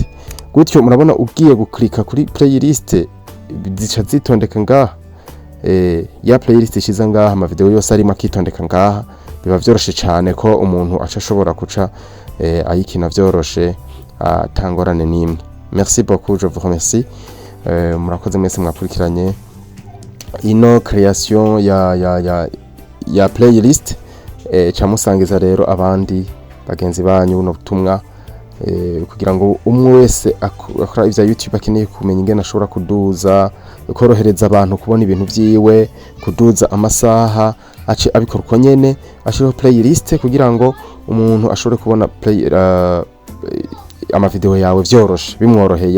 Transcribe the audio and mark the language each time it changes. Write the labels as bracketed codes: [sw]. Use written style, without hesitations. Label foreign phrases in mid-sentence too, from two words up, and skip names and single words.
[rn] Gutyo murabona ugiye guklika kuri playlist zica zitondeka ngaha. Ya playlist ishiza ngaha ama video yose ari makitondeka ngaha, biba vyoroshe cyane ko umuntu aca ashobora kuca ayikina vyoroshe atangorane nimwe. [fr] Merci beaucoup, je vous remercie. [rn] Murakoze mwese mwakurikiranye ino création ya playlist. Camusangiza rero abandi bagenzi banyu no butumwa, kugira ngo umwe wese akora ivya YouTube akeneye kumenya ingene ashobora kuduza, korohereza abantu kubona ibintu vyiwe, kuduza amasaha, ace abikora uko nyene, ashiraho playlist kugira ngo umuntu ashobore kubona ama video yawe vyoroshe, bimworoheye.